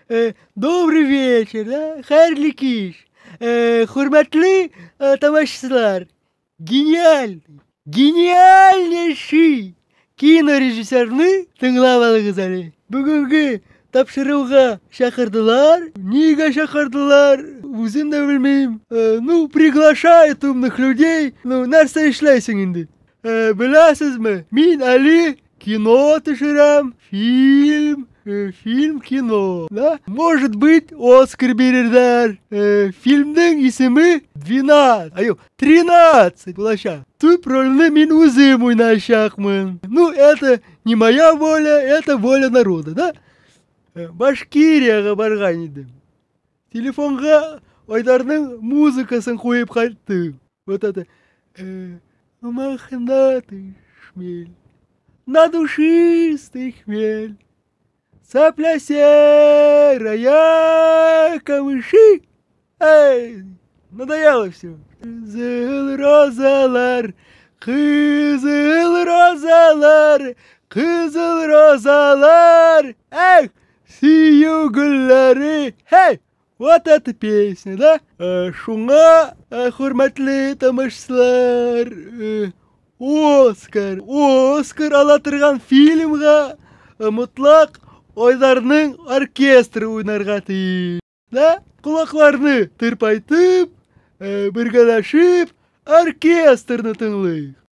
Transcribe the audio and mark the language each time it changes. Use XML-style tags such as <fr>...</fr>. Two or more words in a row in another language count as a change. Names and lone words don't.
<ru>Добрый вечер, да?</ru> <tt>Хайырлы кич. Hürmetli тамашачылар. Гениальнейший кинорежиссерны тыңлап алыгыз әле. Бүгенге тапшыруга шакырдылар. Нигә шакырдылар? Үзем дә белмим.</tt> <ru>Приглашают умных людей.</ru> <tt>Нәрсә эшләйсең инде? Беләсезме? Мин әле кино төшерәм. Фильм, кино. Да?</tt> <ru>Может быть,</ru> <tt>Оскар бирерләр. Фильмның исеме 13 булачак. Төп рольне мин үзем уйнаячакмын.</tt> <ru>Это не моя воля, это воля народа, да?</ru> <tt>Башкирияга барган идем. Телефонга Айдарның музыкасын куеп кайттым.</tt> <ru>Вот это. Мохнатый шмель, на душистый хмель. Цапля серая, камыши. Надоело все.</ru> <tt>Кызыл розалар, кызыл розалар, кызыл розалар. Сию гүлләре.</tt> <ru>Вот эта песня,</ru> <tt>да? Шуңа, хөрмәтле тамашачылар, Оскар ала торган фильмга мотлак Айдарның оркестры уйнарга тиеш. Да? Кулакларны тырпайтып, бергәләшеп оркестрны тыңлыйк.</tt>